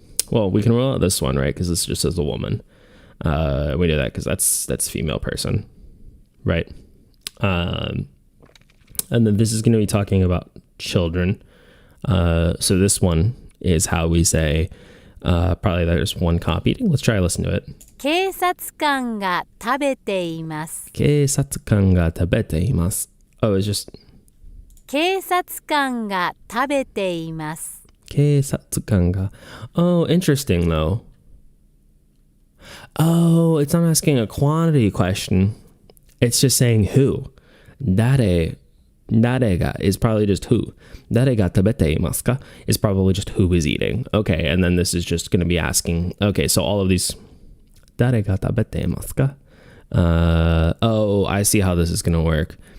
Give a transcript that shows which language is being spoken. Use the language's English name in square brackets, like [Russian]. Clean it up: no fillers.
[English] Well, we can rule out this one, right? Because this just says a woman. We do that because that's female person, right? And then this is going to be talking about children. So this one is how we say, probably there's one copy. Let's try to listen to it. [Japanese] 警察官が食べています。警察官が食べています. [English] Oh, it's just [Japanese] 警察官が食べています。警察官が. [English] Oh, interesting though. Oh, it's not asking a quantity question. It's just saying who. 誰が is probably just who. [Japanese] 誰が食べていますか [English] is probably just who is eating. Okay, and then this is just going to be asking, okay, so all of these [Japanese] 誰が食べていますか [English] Oh, I see how this is going to work.